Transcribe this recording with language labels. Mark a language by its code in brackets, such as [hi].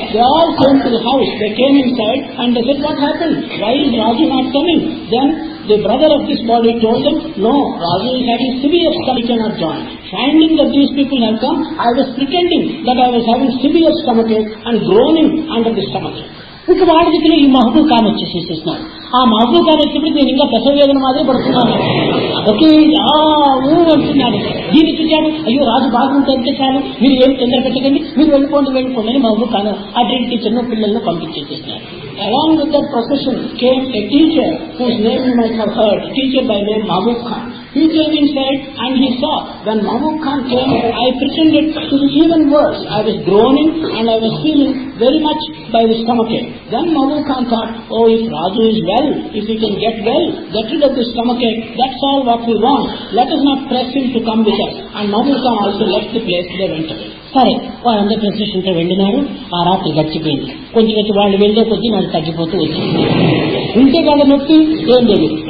[en] They all came to the house. They came inside and they said, what happened? Why is Raju not coming? Then the brother of this body told them, no, Raju is having severe stomach, cannot join. Finding that these people have come, I was pretending that I was having severe stomachache and groaning under the stomachache. [te] ఇంకా వాడి దగ్గర ఈ మహబూబ్ ఖాన్ వచ్చేసేసేసినాడు. ఆ మహబూబ్ ఖాన్ వచ్చేప్పుడు నేను ఇంకా ప్రసవ వేదన మాదిరి పడుతున్నాను. ఓకే అంటున్నాడు. దీన్ని చూశాడు, అయ్యో రాజు బాగుంటే చాలు, మీరు ఏం తొందర పెట్టకండి, మీరు వెళ్ళిపోండి అని మహబూబ్ ఖాన్ ఆ డ్రిల్ టీచర్ను పిల్లలను పంపించేసేసినాడు. [en] Along with that procession came a teacher whose name you might have heard, teacher by name Mahbub Khan. He came inside and he saw when Mahbub Khan came, I pretended to be even worse. I was groaning and I was feeling very much by the stomachache. Then Mahbub Khan thought, oh, if Raju is well, if he can get well, get rid of the stomachache, that's all what we want. Let us not press him to come with us. And Mahbub Khan also left the place, they went away. [te] సరే, వాళ్ళందరూ ప్రొసెషన్తో వెళ్ళినారు. ఆ రాత్రి గడిచిపోయింది. కొంచెం వాళ్ళు వెళ్లే కొద్దీ నాకు తగ్గిపోతూ వచ్చింది. ఉంటే కదా నొప్పి ఏం లేదు.